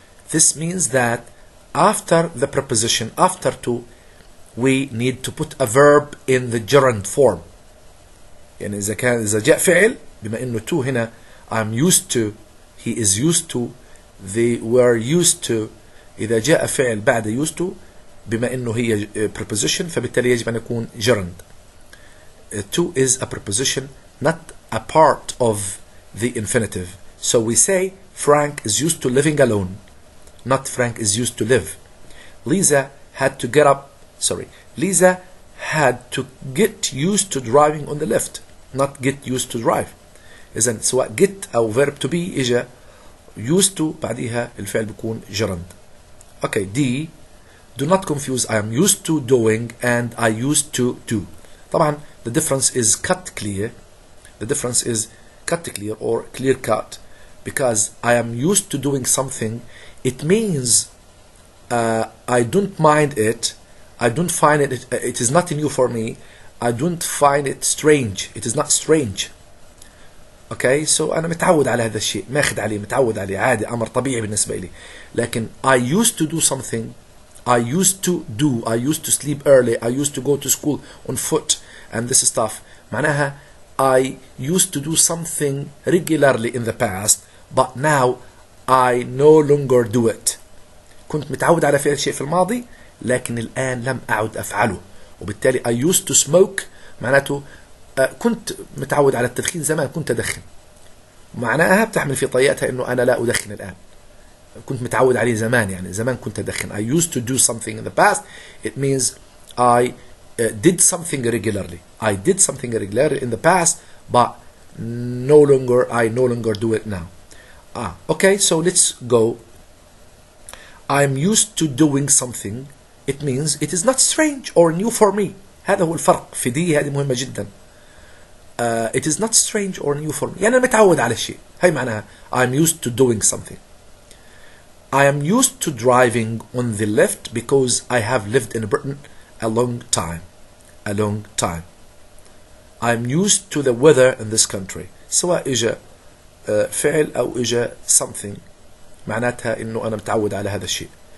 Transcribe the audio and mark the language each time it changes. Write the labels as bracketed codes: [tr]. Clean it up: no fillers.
[en] This means that after the preposition, after to, we need to put a verb in the gerund form. [ar] يعني إذا جاء فعل بما إنه [en] to هنا I'm used to, he is used to, they were used to. [ar] إذا جاء فعل بعد used to بما إنه هي preposition فبالتالي يجب أن يكون gerund. [en] To is a preposition, not a part of the infinitive. So we say Frank is used to living alone, not Frank is used to live. Lisa had to get used to driving on the left, not get used to drive. [ar] إذن سواء get أو verb to be إجا used to بعدها الفعل بيكون gerund. [en] Okay, D. Do not confuse I am used to doing and I used to do. [ar] طبعا [en] the difference is cut clear. The difference is cut clear or clear cut, because I am used to doing something. It means I don't mind it. I don't find it. It is not new for me. I don't find it strange. It is not strange. Okay, so [ar] أنا متعود على هذا الشيء، ماخذ عليه، متعود عليه، عادي، أمر طبيعي بالنسبة لي. لكن [en] I used to do something. I used to do. I used to sleep early. I used to go to school on foot and this stuff. [ar] معناها [en] I used to do something regularly in the past, but now I no longer do it. [ar] كنت متعود على فعل شيء في الماضي لكن الآن لم أعد أفعله. وبالتالي [en] I used to smoke [ar] معناته كنت متعود على التدخين زمان، كنت أدخن. معناها بتحمل في طياتها إنه أنا لا أدخن الآن. كنت متعود عليه زمان، يعني زمان كنت أدخن. [en] I used to do something in the past. It means I did something regularly. I did something regularly in the past, but I no longer do it now. Okay, so let's go. I'm used to doing something. It means it is not strange or new for me. [ar] هذا هو الفرق في دي، هذه مهمة جدا. [en] It is not strange or new for me. [ar] يعني أنا متعود على الشيء. هي معناها [en] I'm used to doing something. I am used to driving on the left because I have lived in Britain a long time. I'm used to the weather in this country. [ar] سواء إجا فعل أو إجا something معناتها إنه أنا متعود على هذا الشيء.